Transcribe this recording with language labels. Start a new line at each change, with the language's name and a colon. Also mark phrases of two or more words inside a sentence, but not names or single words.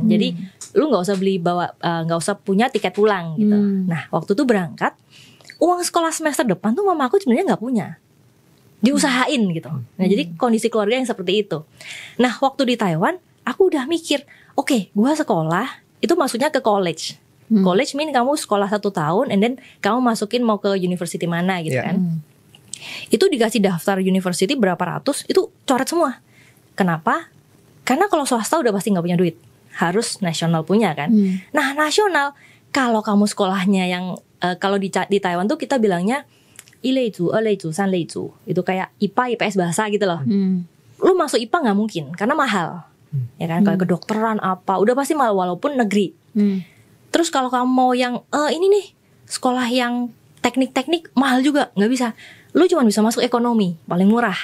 Indonesian: Jadi lu nggak usah punya tiket pulang gitu. Nah waktu tuh berangkat, uang sekolah semester depan tuh mama aku sebenarnya nggak punya, diusahain gitu. Nah jadi kondisi keluarga yang seperti itu. Nah waktu di Taiwan aku udah mikir, oke, gua sekolah itu maksudnya ke college.
English: College mean
Indonesian: kamu sekolah 1 tahun
English: and then
Indonesian: kamu masukin mau ke university mana gitu kan. Itu dikasih daftar university berapa ratus, itu coret semua. Kenapa? Karena kalau swasta udah pasti gak punya duit, harus nasional punya kan. Nah nasional, kalau kamu sekolahnya yang kalau di Taiwan tuh kita bilangnya
Chinese: 1 类组、2类组、3类组,
Indonesian: itu kayak IPA, IPS bahasa gitu loh. Lu masuk IPA gak mungkin, karena mahal. Ya kan, kalau kedokteran apa, udah pasti mahal walaupun negeri. Terus kalau kamu mau yang ini nih, sekolah yang teknik-teknik mahal juga, gak bisa. Lu cuma bisa masuk ekonomi, paling murah.